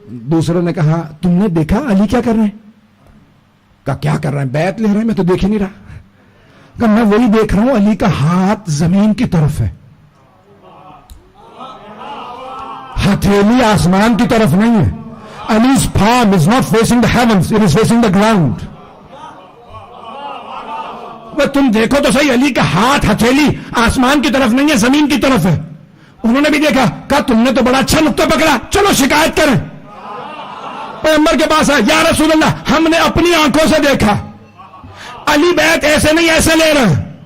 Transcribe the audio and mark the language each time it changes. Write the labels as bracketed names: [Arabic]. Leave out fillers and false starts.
[Urdu] دوسروں نے کہا تم نے دیکھا علی کیا کر رہے ہیں؟ کہا کیا کر رہے ہیں؟ بیعت لے رہے ہیں، میں تو دیکھ ہی نہیں رہا. کہا میں وہی دیکھ رہا ہوں، علی کا ہاتھ زمین کی طرف ہے، ہتھیلی آسمان کی طرف نہیں ہے. [English] Ali's palm is not facing the heavens, it is facing the ground. [Urdu] وہ تم دیکھو تو صحیح، علی کا ہاتھ ہتھیلی آسمان کی طرف نہیں ہے، زمین کی طرف ہے. انہوں نے بھی دیکھا، کہا تم نے تو بڑا اچھا نقطہ پکڑا، چلو شکایت کریں. پیغمبر کے پاس آئے، یا رسول اللہ ہم نے اپنی آنکھوں سے دیکھا علی بیعت ایسے نہیں ایسے لے رہے ہیں.